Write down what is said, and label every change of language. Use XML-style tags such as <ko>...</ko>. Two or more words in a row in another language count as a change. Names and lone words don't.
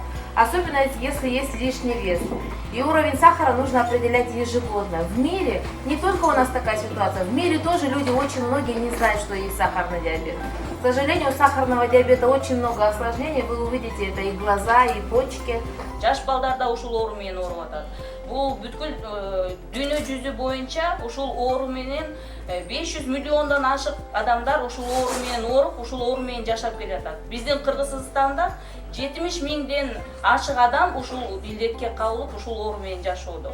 <ru>Особенно если есть лишний вес. И уровень сахара нужно определять ежегодно. В мире, не только у нас такая ситуация, в мире тоже люди, очень многие не знают, что есть сахарный диабет. К сожалению, у сахарного диабета очень много осложнений. Вы увидите это и глаза, и почки.</ru> <ky>Жаш балдарда ушул оору менен ооруп атат. Бул бүткүл дүйнө жүзү боюнча ушул оору менен 500 миллиондон ашык адамдар ушул оору менен ооруп, ушул оору менен жашап келатат. Биздин Кыргызстанда 70 миңден ашык адам ушул илдетке кабылып, ушул оору менен жашоодо.</ky>